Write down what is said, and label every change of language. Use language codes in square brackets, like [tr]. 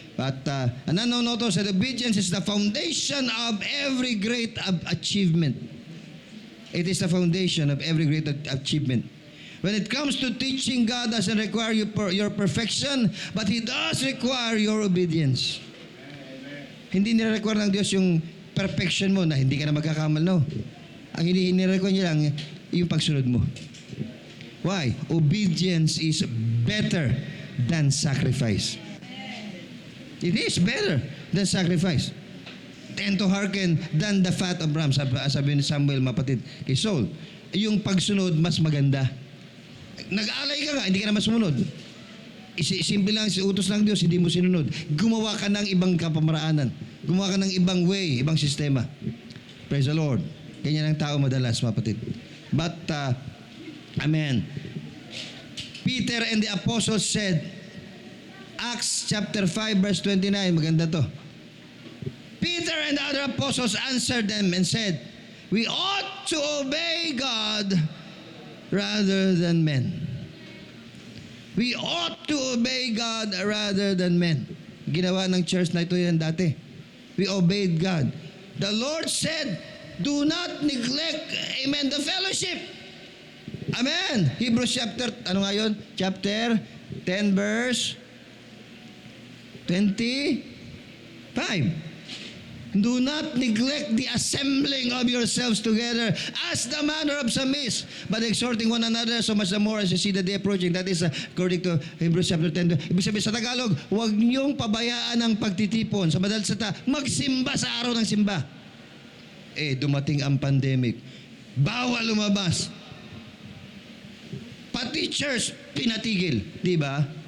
[tl] At nananonoto sa [en] obedience is the foundation of every great achievement. It is the foundation of every great achievement. When it comes to teaching, God doesn't require your perfection, but He does require your obedience. [tl] Hindi nire-require ng Diyos yung perfection mo na hindi ka na magkakamal, no. Ang nire-require niya lang yung pagsunod mo. [en] Why? Obedience is better than sacrifice. It is better than sacrifice. Tend to hearken than the fat of rams. [tl] Sabi ni Samuel, mapatid, kay Saul. Yung pagsunod, mas maganda. Nag-aalay ka nga, hindi ka naman sumunod. Simple lang, utos ng Diyos, hindi mo sinunod. Gumawa ka ng ibang kapamaraanan. Gumawa ka ng ibang way, ibang sistema. [en] Praise the Lord. [tl] Ganyan ang tao madalas, mapatid. But, amen. [en] Peter and the apostles said, Acts chapter 5 verse 29, [tl] maganda to. [en] Peter and the other apostles answered them and said, we ought to obey God rather than men. We ought to obey God rather than men. [tl] Ginawa ng church na ito yan dati. [en] We obeyed God. The Lord said, do not neglect, amen, the fellowship. Amen. Hebrews chapter, [tl] ano nga yun? [en] Chapter 10 verse 25. Do not neglect the assembling of yourselves together as the manner of some is, but exhorting one another so much the more as you see the day approaching. That is according to Hebrews chapter 10. [tl] Ibig sabihin sa Tagalog, huwag niyong pabayaan ang pagtitipon. Sa madalas salita, magsimba sa araw ng simba. Dumating ang pandemic. Bawal lumabas. Pati church, pinatigil. Di ba?